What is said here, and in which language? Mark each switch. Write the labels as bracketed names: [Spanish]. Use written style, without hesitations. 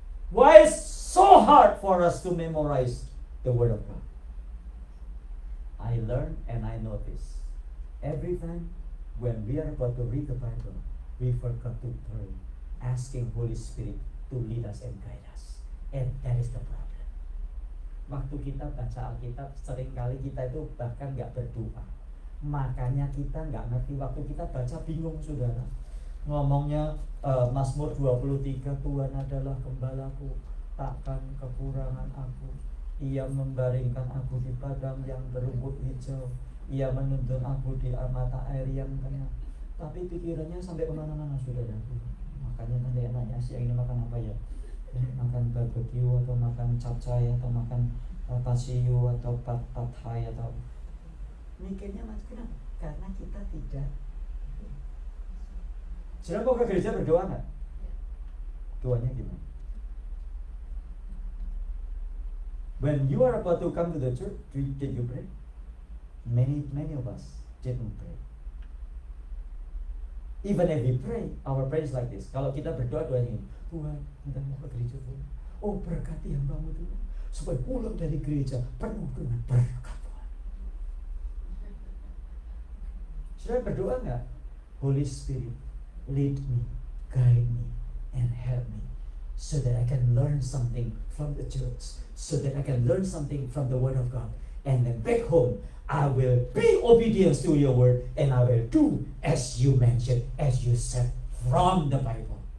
[English] Why is so hard for us to memorize the Word of God? I learn and I notice every time when we are about to read the Bible, we forgot to pray, asking Holy Spirit to lead us and guide us, and that is the problem. [Indonesian] Waktu kita baca Alkitab, seringkali kita itu bahkan nggak berdoa. Makanya kita nggak ngerti. Waktu kita baca bingung, saudara. Ngomongnya Mazmur 23, Tuhan adalah gembalaku, takkan kekurangan aku. Ia membaringkan aku di padang yang berumput hijau. Ia menuntun aku di mata air yang tenang. Tapi pikirannya sampai kemana-mana, saudara. Makanya nanti nanya, siang ini makan apa ya? Makan barbecue atau makan capcay atau makan pasiu atau pad thai atau mikirnya mas, kenapa? Karena kita tidak. Sudah mau ke gereja berdoa nggak? Doanya gimana? [English] When you are about to come to the church, did you pray? Many of us didn't pray. Even if we pray, our prayer is like this. [Indonesian] Kalau kita berdoa doanya ini, Tuhan, kita mau ke gereja Tuhan. Oh, berkati hambamu Tuhan, supaya pulang dari gereja penuh dengan berkat Tuhan. Sudah berdoa nggak? [English] Holy Spirit, lead me, guide me, and help me, so that I can learn something from the church, so that I can learn something from the Word of God, and then back home I will be obedient to your word, and I will do as you mentioned, as you said from the Bible.